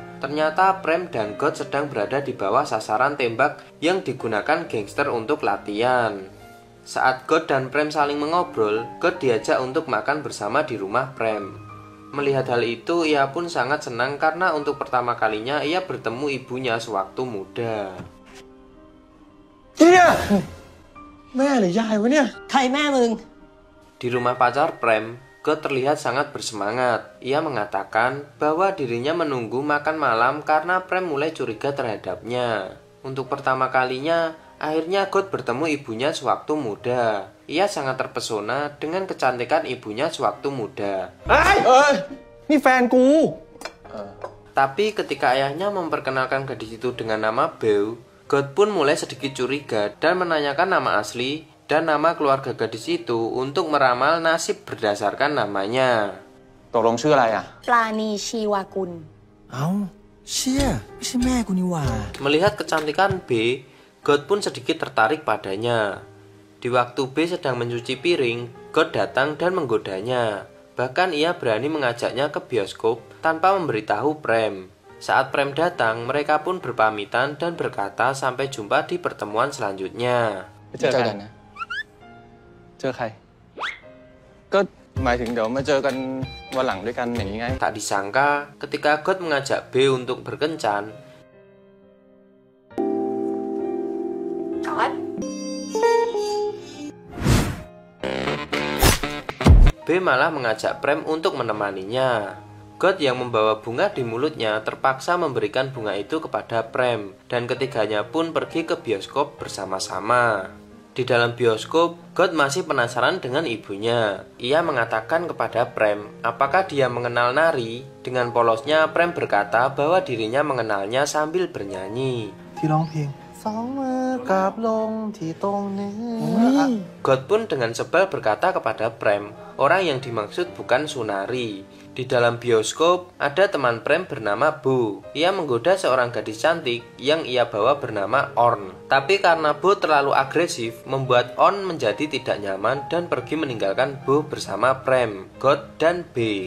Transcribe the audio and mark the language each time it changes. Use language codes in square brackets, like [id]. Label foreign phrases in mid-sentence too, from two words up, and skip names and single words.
[id] Ternyata Prem dan God sedang berada di bawah sasaran tembak yang digunakan gangster untuk latihan. Saat God dan Prem saling mengobrol, God diajak untuk makan bersama di rumah Prem. Melihat hal itu, ia pun sangat senang karena untuk pertama kalinya ia bertemu ibunya sewaktu muda. [th] เนี่ยแม่หรือยายวะเนี่ย ใครแม่มึง [id] Di rumah pacar Prem, God terlihat sangat bersemangat. Ia mengatakan bahwa dirinya menunggu makan malam karena Prem mulai curiga terhadapnya. Untuk pertama kalinya, akhirnya God bertemu ibunya sewaktu muda. Ia sangat terpesona dengan kecantikan ibunya sewaktu muda. [th] นี่แฟนกู [id] Tapi ketika ayahnya memperkenalkan gadis itu dengan nama Beau, God pun mulai sedikit curiga dan menanyakan nama asli dan nama keluarga gadis itu untuk meramal nasib berdasarkan namanya. [th] ตกลงชื่ออะไรอ่ะ ปลาณีชีวากุล เอ้าเชี่ยไม่ใช่แม่กูนี่หว่า [id] Melihat kecantikan B, God pun sedikit tertarik padanya. Di waktu B sedang mencuci piring, God datang dan menggodanya. Bahkan ia berani mengajaknya ke bioskop tanpa memberitahu Prem. Saat Prem datang, mereka pun berpamitan dan berkata sampai jumpa di pertemuan selanjutnya. [th] เจอกันนะ เจอใคร ก็หมายถึงเดี๋ยวมาเจอกันวันหลังด้วยกันอย่างนี้ไง [id] Tak disangka, ketika God mengajak B untuk berkencan, B malah mengajak Prem untuk menemaninya. God yang membawa bunga di mulutnya terpaksa memberikan bunga itu kepada Prem, dan ketiganya pun pergi ke bioskop bersama-sama. Di dalam bioskop, God masih penasaran dengan ibunya. Ia mengatakan kepada Prem, apakah dia mengenal Nari? Dengan polosnya, Prem berkata bahwa dirinya mengenalnya sambil bernyanyi. [th] ที่ร้องเพลงสองมือกราบลงที่ตรงเนื้อ [id] God pun dengan sebal berkata kepada Prem, orang yang dimaksud bukan Sunari. Di dalam bioskop, ada teman Prem bernama Bo. Ia menggoda seorang gadis cantik yang ia bawa bernama Orn. Tapi karena Bo terlalu agresif, membuat Orn menjadi tidak nyaman dan pergi meninggalkan Bo bersama Prem, God, dan B.